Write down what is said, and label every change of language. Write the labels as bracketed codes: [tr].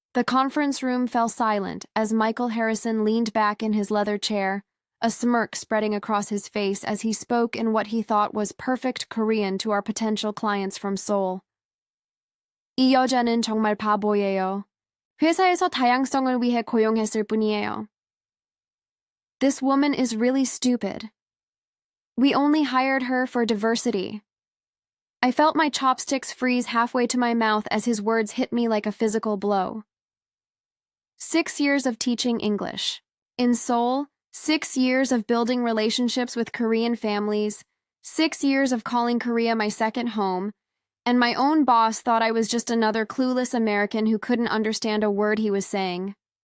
[en] The conference room fell silent as Michael Harrison leaned back in his leather chair, a smirk spreading across his face as he spoke in what he thought was perfect Korean to our potential clients from Seoul. [ko] 이 여자는 정말 바보예요. 회사에서 다양성을 위해 고용했을 뿐이에요. [en] This woman is really stupid. We only hired her for diversity. I felt my chopsticks freeze halfway to my mouth as his words hit me like a physical blow. 6 years of teaching English. In Seoul, 6 years of building relationships with Korean families, 6 years of calling Korea my second home, and my own boss thought I was just another clueless American who couldn't understand a word he was saying.